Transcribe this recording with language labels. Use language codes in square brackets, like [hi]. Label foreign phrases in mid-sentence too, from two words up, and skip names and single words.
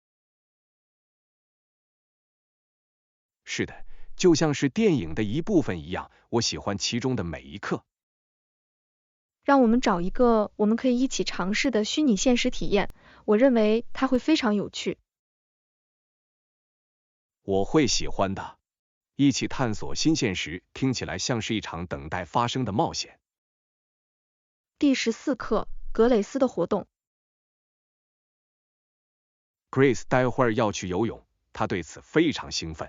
[zh] 是的，就像是電影的一部分一樣，我喜歡其中的每一刻。讓我們找一個我們可以一起嘗試的虛擬現實體驗，我認為它會非常有趣。我會喜歡的。一起探索新现实，听起来像是一场等待发生的冒险。第14课，格蕾斯的活动。 Grace 待会儿要去游泳，她对此非常兴奋。